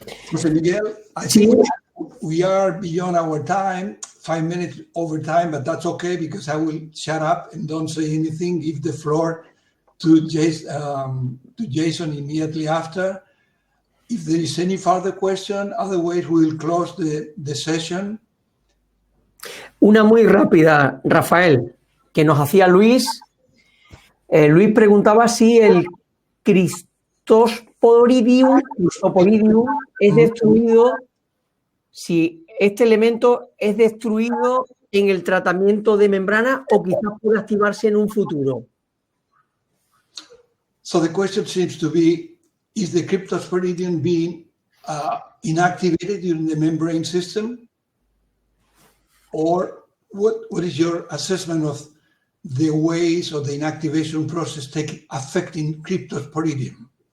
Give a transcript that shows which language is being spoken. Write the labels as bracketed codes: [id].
[en] Jose Miguel, I think we are beyond our time, 5 minutes over time, but that's okay because I will shut up and don't say anything, give the floor to Jason immediately after. If there is any further question, otherwise we will close the session. [es] Una muy rápida, Rafael, que nos hacía Luis. Luis preguntaba si el Cristosporidium es destruido, si este elemento es destruido en el tratamiento de membrana o quizás pueda activarse en un futuro. [en] So the question seems to be, is the Cryptosporidium being inactivated during the membrane system? Or what is your assessment of the ways of the inactivation process affecting Cryptosporidium?